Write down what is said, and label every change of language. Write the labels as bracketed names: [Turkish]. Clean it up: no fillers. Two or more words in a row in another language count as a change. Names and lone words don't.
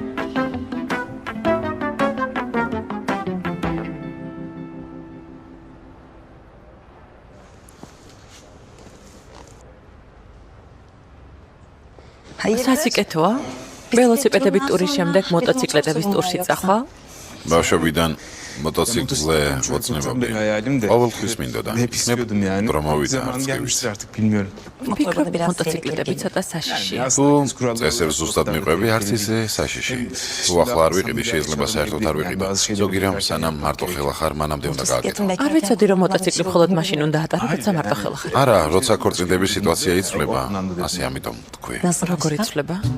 [Georgian] სასიკეთოა? ველოსიპედებით ტურის შემდეგ მოტოციკლეტების ტურში წახვალ? ბავშვობიდან motosiklზე ვოცნებობდი. ყოველთვის მინდოდა. [Turkish] Hep istiyordum yani. [Georgian] რომ [Turkish] Ne [Georgian] მოვიდა [Turkish] zaman [Georgian] არც [Turkish] gelmiştir artık bilmiyorum. [Georgian] ვფიქრობ, მოტოციკლეტები ცოტა საშიშია. თუ წესებს ზუსტად მიყვები, არც ისე საშიში. თუ ახლა არ ვიყიდი, შეიძლება საერთოდ არ ვიყიდო. ზოგი რამ სანამ მარტო ხელა ხარ, მანამდე უნდა გააკეთო. არ ვიცოდი რომ მოტოციკლი მხოლოდ მაშინ უნდა ატარო, როცა მარტო ხელა ხარ. არა, როცა ქორწინების სიტუაცია იცვლება, ასე ამიტომ თქვი.